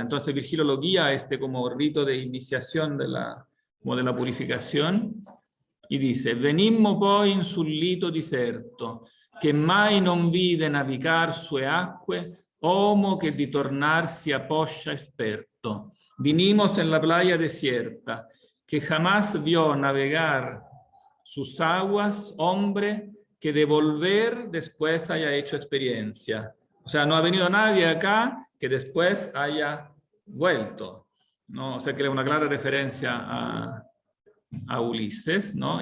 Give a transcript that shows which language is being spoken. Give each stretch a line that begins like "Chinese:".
Spanish: Entonces Virgilio lo guía a este como rito de iniciación como de la purificación, y dice:
Italian: venimmo poi in sul lito diserto, che mai non vide navigar sue acque, homo che di tornarsi a poscia esperto.
Spanish: Vinimos en la playa desierta, que jamás vio navegar sus aguas, hombre que de volver después haya hecho experiencia. O sea, no ha venido nadie acá que después haya vuelto, ¿no? O sea, que es una clara referencia a Ulises, ¿no?